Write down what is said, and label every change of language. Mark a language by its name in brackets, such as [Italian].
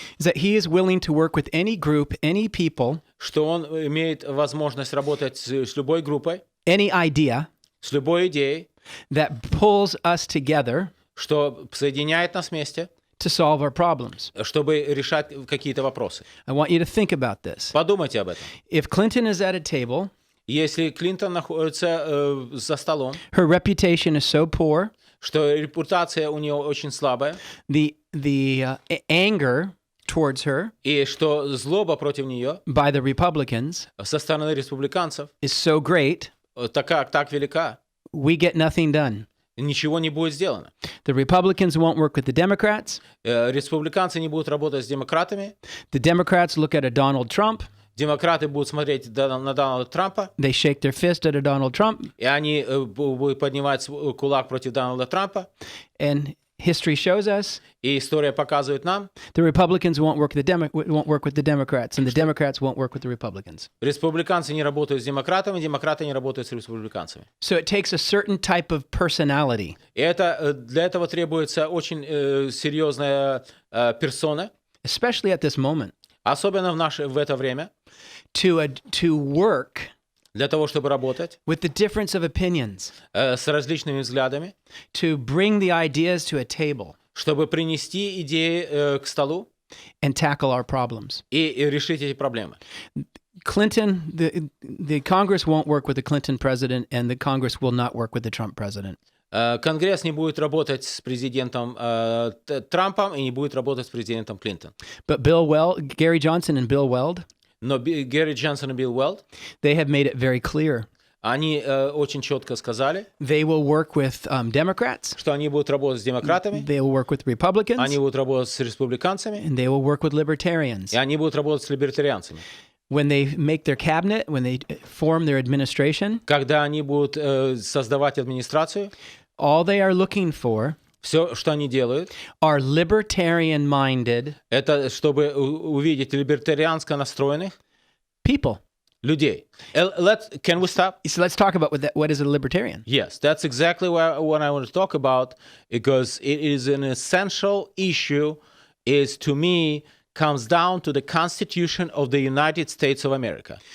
[English] is that he is willing to work with any group, any people, [Russian] что он имеет возможность работать с любой группой, [English] any idea [Russian] с любой идеей, [English] that pulls us together [Russian] что соединяет нас вместе, [English] to solve our problems. [Russian] чтобы решать какие-то вопросы. [English] I want you to think about this. [Russian] Подумайте об этом. [English] If Clinton is at a table, [Russian] если Клинтон находится за столом, [English] her reputation is so poor, [Russian] что репутация у нее очень слабая, [English] the anger towards her [Russian] и что злоба против нее [English] by the Republicans [Russian] со стороны республиканцев [English] is so great, [Russian] так велика, [English] we get nothing done. [Russian] ничего не будет сделано. [English] The Republicans won't work with the Democrats. [Russian] Республиканцы не будут работать с демократами. [English] The Democrats look at a Donald Trump. [Russian] Демократы будут смотреть на Дональда Трампа. [English] They shake their fist at a Donald Trump. [Russian] И они будут поднимать кулак против Дональда Трампа. [English] And history shows us [Russian] И история показывает нам, [English] the Republicans won't work with the Democrats, and the Democrats won't work with the Republicans. [Russian] республиканцы не работают с демократами, демократы не работают с республиканцами. [English] So it takes a certain type of personality [Russian] И для этого требуется очень серьезная персона, [English] especially at this moment, [Russian] особенно в это время, [English] to work [Russian] для того, чтобы работать [English] with the difference of opinions, [Russian] с различными взглядами, [English] to bring the ideas to a table [Russian] чтобы принести идеи к столу [English] and tackle our problems. [Russian] и решить эти проблемы. [English] Clinton, the Congress won't work with the Clinton president, and the Congress will not work with the Trump president. [Russian] Конгресс не будет работать с президентом Трампом и не будет работать с президентом Клинтон. [English] But Gary Johnson and Bill Weld, [Russian] Но Гэри Джонсон и Билл Уэлд, [English] they have made it very clear. [Russian] они очень четко сказали, [English] They will work with Democrats, [Russian] что они будут работать с демократами, [English] they will work with Republicans, [Russian] они будут работать с республиканцами, [English] and they will work with libertarians. [Russian] и они будут работать с либертарианцами. [English] When they make their cabinet, when they form their administration, [Russian] Когда они будут создавать администрацию, [English] all they are looking for [Russian] все, что они делают, [English] are libertarian-minded [Russian] это чтобы увидеть либертарианско настроенных [English] people. [Russian] людей. [English] Can we stop? So let's talk about what is a libertarian. Yes, that's exactly what I want to talk about, because it is an essential issue, is to me comes down to the Constitution of the United States of America.